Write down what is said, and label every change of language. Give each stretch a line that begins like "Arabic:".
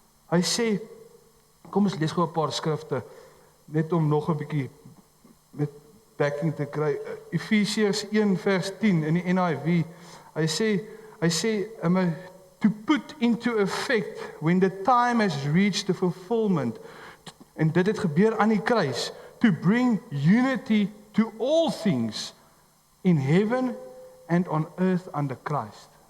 Afrikaans: Hy sê, kom ons lees gou 'n paar skrifte, net om nog 'n bietjie met backing te kry. Efesiërs 1 vers 10 in die NIV. Hy sê,
English: to put into effect when the time has reached the fulfillment.
Afrikaans: En dit het gebeur aan die kruis.
English: To bring unity to all things in heaven and on earth under Christ.